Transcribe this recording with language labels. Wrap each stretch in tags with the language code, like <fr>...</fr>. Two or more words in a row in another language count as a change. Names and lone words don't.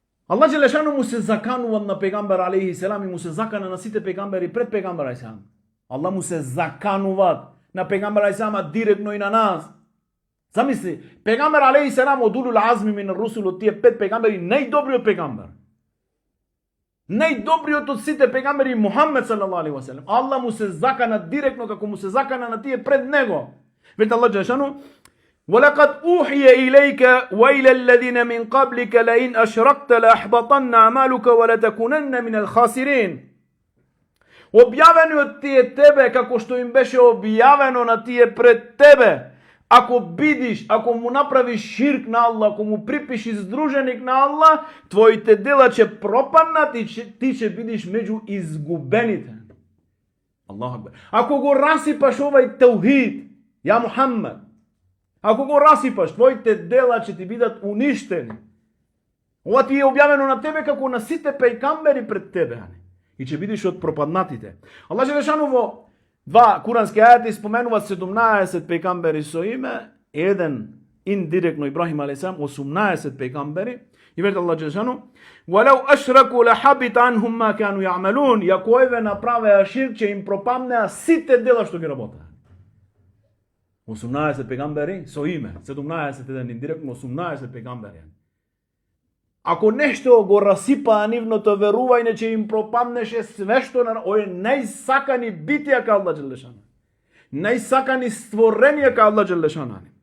<ar>الله جل شأنه</ar> <mk>mu se zakanува на пегамбер</mk> <ar>عليه السلام</ar> <mk>и му се закана на сите пегамбери пред пегамбер</mk> <ar>عليه السلام.</ar> <mk>Allah му се закануваат на пегамбер</mk> <ar>عليه السلام</ar> <mk>директно и на нас. Замисли, пегамбер</mk> <ar>عليه السلام</ar> <mk>од</mk> <ar>أولو العزم من الرسل,</ar> <mk>од тие 5 пегамбери, најдобриот пегамбер. Најдобриот од сите пегамбери Мухаммед</mk> <ar>صلى الله عليه وسلم.</ar> <mk>Allah му се закана директно како му се закана на тие пред него.</mk> <ar>Вели الله جل شأنه: وَلَقَدْ أُوحِيَ إِلَيْكَ وَإِلَى الَّذِينَ مِنْ قَبْلِكَ لَئِنْ أَشْرَكْتَ لَأَحْبَطَنَّ أَعْمَالُكَ وَلَتَكُونَنَّ مِنَ الْخَاسِرِينَ.</ar> <mk>Објавено од тие тебе како што им беше објавено на тие пред тебе. Ако бидиш, ако му направиш ширк на Аллах, ако му припишиш здруженик на Аллах, твоите дела ќе пропаднат и ти ќе бидиш меѓу изгубените.</mk> <ar>الله أكبر.</ar> <mk>Ако го расипаш овај таухид, ја Мухаммед, ако го расипаш, твоите дела ќе ти бидат уништени. Ова ти е објавено на тебе како на сите пејкамбери пред тебе. И ќе бидеш од пропаднатите.</mk> <ar>الله جل شأنه</ar> <mk>во два курански ајати споменува 17 пејкамбери со име, еден индиректно Ибрахим алейхиссалам, 18 пејкамбери.</mk> <ar>И вели الله جل شأنه: وَلَوْ أَشْرَكُوا لَحَبِطَ عَنْهُمْ مَا كَانُوا يَعْمَلُونَ.</ar> <mk>Јако еве направеа ширк, ќе им пропаднеа сите дела што ги работеа. 18 пегамбери со име, 17 еден индиректно, 18 пегамбери. Ако нешто го расипаа нивното верување, ќе им пропаднеше све што на ој најсакани битија ка</mk> <ar>الله جل شأنه.</ar> <mk>Најсакани створенија ка</mk> <ar>الله جل شأنه.</ar>